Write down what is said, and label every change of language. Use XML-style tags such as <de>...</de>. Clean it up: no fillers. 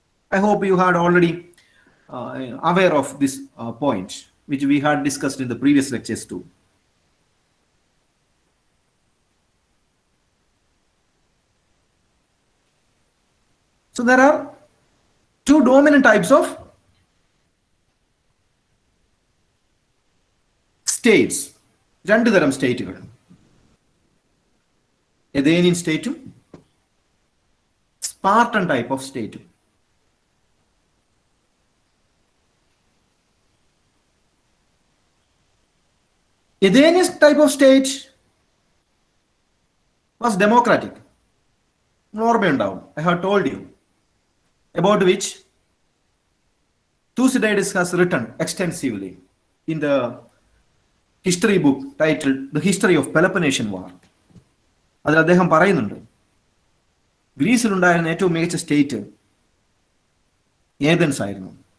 <en>I hope you had already aware of this point, which we had discussed in the previous lectures too. So there are two dominant types of states.</en> <ml>രണ്ട് തരം സ്റ്റേറ്റുകൾ, എഥേനിയൻ സ്റ്റേറ്റും Spartan type of സ്റ്റേറ്റും.</ml> <en>Athenian type of state was democratic.</en> <ml>ഓർമ്മയുണ്ടാവും,</ml> <en>I have told you, about which Thucydides has written extensively in the history book titled The History of Peloponnesian War.</en> <ml>അതിൽ അദ്ദേഹം പറയുന്നുണ്ട്, ഗ്രീസിലുണ്ടായിരുന്ന ഏറ്റവും മികച്ച state Athens ആയിരുന്നു.</ml>